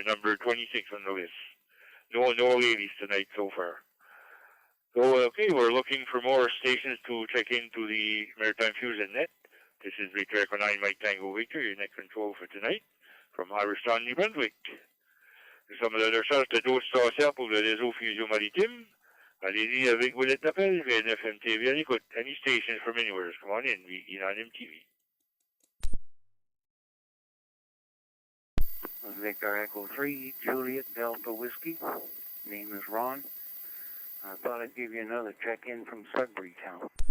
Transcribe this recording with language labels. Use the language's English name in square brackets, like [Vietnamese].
[English] You're number 26 on the list. No ladies tonight so far. So, okay, we're looking for more stations to check into the Maritime Fusion Net. This is Victor Echo 9 Mike Tango Victor, your net control for tonight from Iristown, New Brunswick. [French] Nous sommes à la recherche de d'autres stations pour le réseau Fusion Maritime. Allez-y avec vos lettres d'appel, VNFMTV à l'écoute. [English] Any stations from anywhere. Come on in, VE9MTV. Victor Echo 3, Juliet Delta Whiskey. Name is Ron. I thought I'd give you another check-in from Sudbury Town.